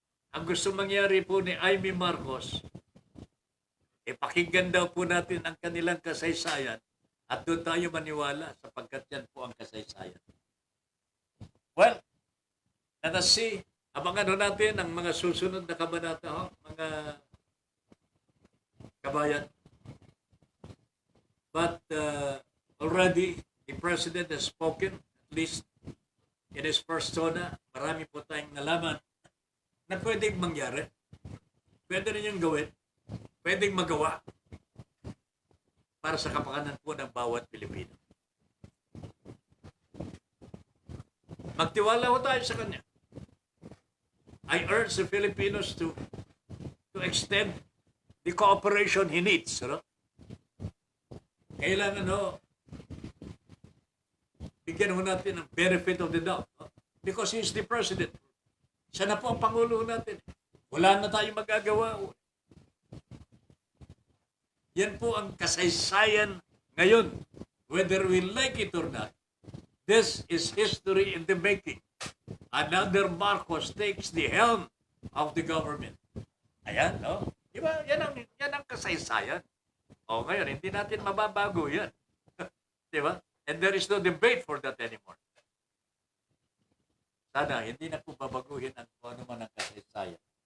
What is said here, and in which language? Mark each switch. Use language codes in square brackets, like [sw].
[tl] Ang gusto mangyari po ni Amy Marcos, pakinggan daw po natin ang kanilang kasaysayan at doon tayo maniwala sapagkat yan po ang kasaysayan. [en] Well, let us see. [tl] Abangan natin ang mga susunod na kabanata, mga kabayan. [en] But already, the President has spoken, at least in his persona. [tl] Marami po tayong nalaman na pwedeng mangyari. Pwede rin yung gawin. Pwedeng magawa para sa kapakanan po ng bawat Pilipino. Magtiwala ho tayo sa kanya. [en] I urge the Filipinos to extend the cooperation he needs. [tl] Kailangan bigyan ho natin ng [en] benefit of the doubt. Because he is the President. [tl] Siya na po ang Pangulo natin. Wala na tayong magagawa. Yan po ang kasaysayan ngayon. [en] Whether we like it or not, this is history in the making. Another Marcos takes the helm of the government. [tl] Ayan, Diba? Yan ang kasaysayan. Ngayon, hindi natin mababago yan. Diba? [en] And there is no debate for that anymore. [tl] Sana, hindi na po babaguhin ang kung ano man ang kasaysayan.